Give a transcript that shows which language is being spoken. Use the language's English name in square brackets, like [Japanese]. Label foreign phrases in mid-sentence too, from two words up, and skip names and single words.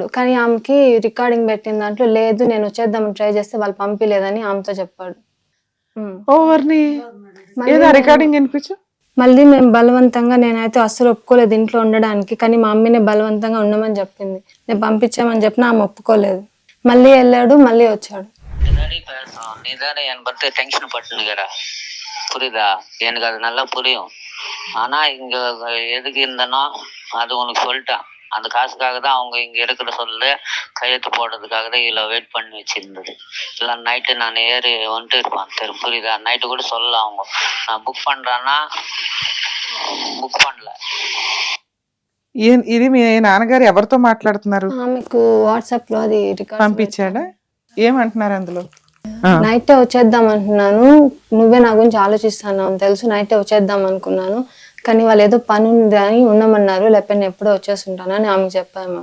[Telugu] కానీ ఆమెకి రికార్డింగ్ పెట్టిన దాంట్లో లేదు, నేను వచ్చేద్దామని ట్రై చేస్తే వాళ్ళు పంపిలేదని ఆమెతో చెప్పాడు. ఓవర్ని ఏదో రికార్డింగ్ వినిపించు. మళ్ళీ మేము బలవంతంగా, నేనైతే అస్సలు ఒప్పుకోలేదు ఇంట్లో ఉండడానికి, కానీ మా అమ్మని బలవంతంగా ఉండమని చెప్పింది. నేను పంపించామని చెప్పిన ఆమె ఒప్పుకోలేదు. మళ్ళీ వెళ్ళాడు, మళ్ళీ వచ్చాడు. [Tamil] நீதானே என் [English] birthday tension [Tamil] பட்டுனுக்கிற புரியுதா? எனக்கு அது நல்லா புரியும். ஆனா இங்க எதுக்கு இருந்தனோ அது உனக்கு சொல்லிட்டேன். அந்த காசுக்காக தான் அவங்க இங்க இருக்கிற சொல்லு கையெழுத்து போடுறதுக்காக தான் இவ்வளோ வெயிட் பண்ணி வச்சிருந்தது. இல்லை நைட்டு நான் ஏறி வந்துட்டு இருப்பேன் தெரு, புரியுதா? நைட்டு கூட சொல்லலாம் அவங்க நான் புக் பண்றேன்னா బుక్ பண்ணல. [Telugu] ఇది మీ నాన్నగారు ఎవరితో మాట్లాడుతున్నారు? ఆమెకు వాట్సాప్ లో అది రికార్డ్ పంపించాడా? ఏమంటున్నారు అందులో? నైటే వచ్చేద్దాం అంటున్నాను, నువ్వే నా గురించి ఆలోచిస్తాను తెలుసు, నైటే వచ్చేద్దాం అనుకున్నాను, కానీ వాళ్ళు ఏదో పని ఉంది అని ఉండమన్నారు, లేకపోతే నేను ఎప్పుడో వచ్చేస్తుంటాను అని ఆమెకు చెప్పాము.